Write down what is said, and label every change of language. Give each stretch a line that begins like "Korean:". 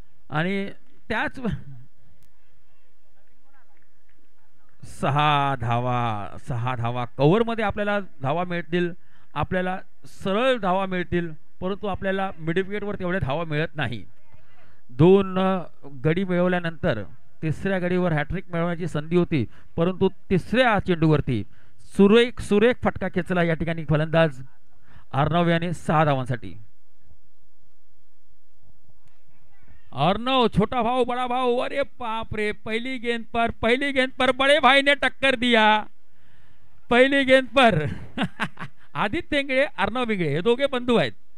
Marathi: आणि त्याच 6 धावा कव्हरमध्ये आपल्याला धावा मिळतील, आपल्याला सरळ धावा मिळतील, परंतु आपल्याला मिड विकेटवर तेवढ्या धावा मिळत नाही। 2 गडी मिळवल्यानंतर तिसऱ्या गडीवर हॅट्रिक मिळवण्याची संधी होती, परंतु तिसऱ्या चेंडूवरती सुरेख फटका खेचला या ठिकाणी फलंदाज अर्णव याने 6 धावांसाठी।
Hindi: अर्णव छोटा भाऊ बड़ा भाऊ, अरे बाप रे, पहली गेंद पर बड़े भाई ने टक्कर दिया। पहली गेंद पर
Marathi: आदित्य इंगळे, अर्णव इंगळे हे दोघे बंधू आहेत।